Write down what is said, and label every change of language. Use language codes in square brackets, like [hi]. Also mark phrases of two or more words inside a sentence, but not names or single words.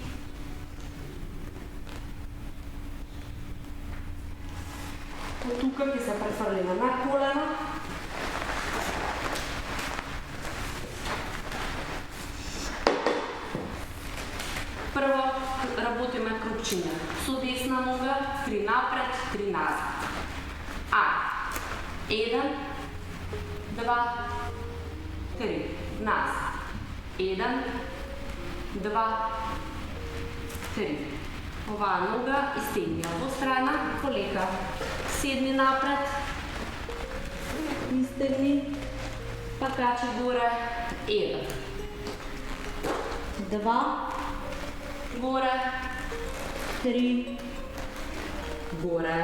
[mk] от тука ќе се префрлиме на колено, прво работиме крупчиња, со десна нога, 3 напред, 3 назад. 1, 2, 3. Nazad. 1, 2, 3. Ova noga iztegni obostrana, koleka sedni napred, iztegni, pa kači gore, 1, 2, gore, 3, gore.